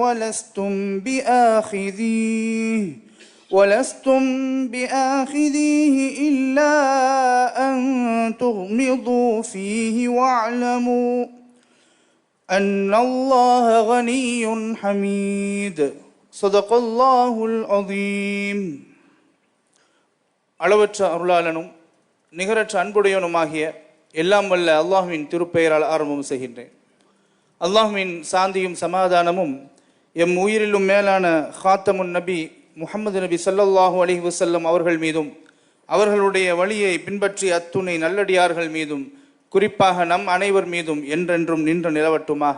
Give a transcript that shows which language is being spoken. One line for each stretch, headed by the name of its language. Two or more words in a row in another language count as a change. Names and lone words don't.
Arabic: ولستم بآخذيه إلا أن تغمضوا فيه واعلموا أن الله غني حميد. صدق الله العظيم.
Tamil: அளவற்ற அருளாளனும் நிகரற்ற அன்புடையவனுமாகிய எல்லாம் வல்ல அல்லாஹ்வின் திருப்பெயரால் ஆரம்பம் செய்கின்றேன். அல்லாஹ்வின் சாந்தியும் சமாதானமும் எம் உயிரிலும் மேலான ஹாத்தமுன் நபி முஹம்மது நபி
Arabic: صلى الله عليه وسلم
Tamil: அவர்கள் மீதும் அவர்களுடைய வழியை பின்பற்றி அத்துணை நல்லடியார்கள் மீதும் குறிப்பாக நம் அனைவர் மீதும் என்றென்றும் நின்று நிலவட்டுமாக.